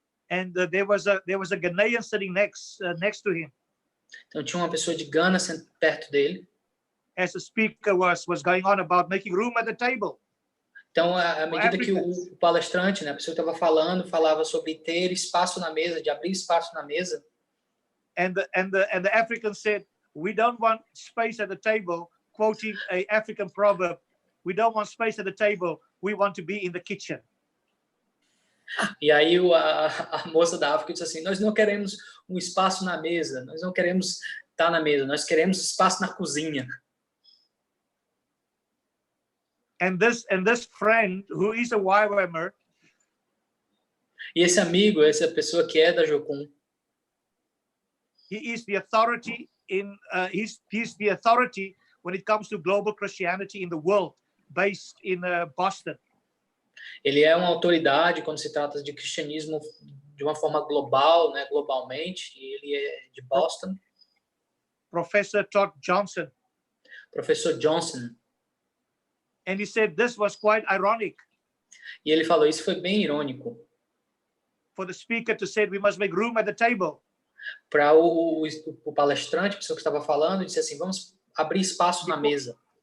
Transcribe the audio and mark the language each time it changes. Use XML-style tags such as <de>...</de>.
<en>And there was a Ghanaian sitting next to him.</en> <pt>Então tinha uma pessoa de Gana perto dele.</pt> <en>As the speaker was going on about making room at the table.</en> <pt>Então, à medida que o palestrante, né, a pessoa que estava falando, falava sobre ter espaço na mesa, de abrir espaço na mesa.</pt> <en>And the African said, we don't want space at the table, quoting a African proverb. We don't want space at the table. We want to be in the kitchen.</en> <pt>E aí a moça da África disse assim, nós não queremos um espaço na mesa, nós não queremos estar na mesa, nós queremos espaço na cozinha.</pt> <en>And this friend, who is a YWAMer,</en> <pt>E esse amigo, essa pessoa que é da Jocum,</pt> <en>he is the authority he's the authority when it comes to global Christianity in the world, based in Boston.</en> <pt>ele é uma autoridade quando se trata de cristianismo de uma forma global, né, globalmente, e ele é de Boston.</pt> <en>Professor Todd Johnson.</en> <pt>Professor Johnson.</pt> <en>And he said this was quite ironic.</en> <pt>E ele falou, isso foi bem irônico.</pt> <en>For the speaker to say we must make room at the table.</en> <pt>para o palestrante, a pessoa que estava falando, disse assim, vamos abrir espaço na mesa.</pt>